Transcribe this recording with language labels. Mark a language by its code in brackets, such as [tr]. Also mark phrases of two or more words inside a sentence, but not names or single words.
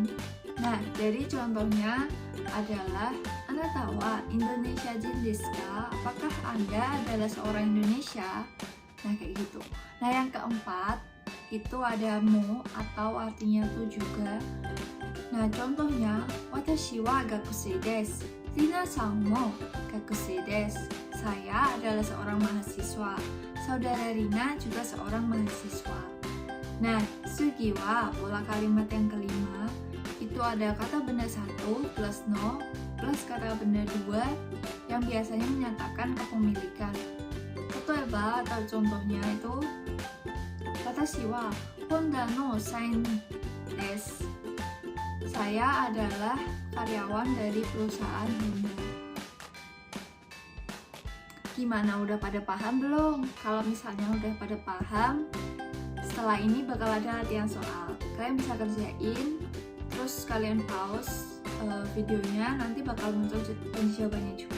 [id] Nah, jadi contohnya adalah [ja] あなたはインドネシア人ですか? [id] Apakah Anda adalah seorang Indonesia? Nah, kayak gitu. Nah, yang keempat itu ada mo atau artinya tuh juga. Nah, contohnya [ja] 私は学生です. 皆さんも学生です. [id] Saya adalah seorang mahasiswa. Saudara Rina juga seorang mahasiswa. Nah, [ja] 次は [id] pola kalimat yang kelima. Itu ada kata benda 1 plus no plus kata benda 2 yang biasanya menyatakan kepemilikan. Totoeba atau contohnya itu [ja] 私はホンダの社員です. [id] Saya adalah karyawan dari perusahaan Honda. Gimana, udah pada paham belum? Kalau misalnya udah pada paham, setelah ini bakal ada latihan soal. Kalian bisa kerjain, terus kalian pause videonya, nanti bakal muncul jawabannya juga.